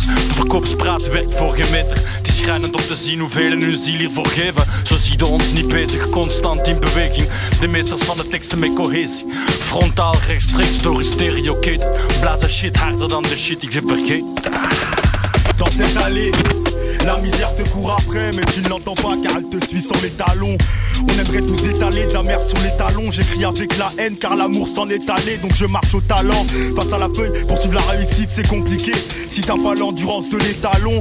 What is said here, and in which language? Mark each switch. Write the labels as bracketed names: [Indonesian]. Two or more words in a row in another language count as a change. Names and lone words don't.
[Dutch] De verkoopspraat werkt voor geen meter. Het is schrijnend om te zien hoeveel hun ziel hiervoor geven. Zo zie je ons niet bezig, constant in beweging. De meesters van de teksten met cohesie. Frontaal rechtstreeks door een stereoketen. Blazen shit harder dan de shit die je vergeet. [French] Dans cette allée, La misère te court après, mais tu ne l'entends pas car elle te suit sans les talons. On aimerait tous étaler de la merde sur les talons. J'écris avec la haine car l'amour s'en est allé. Donc je marche au talent, face à la feuille. Poursuivre la réussite c'est compliqué si t'as pas l'endurance de l'étalon.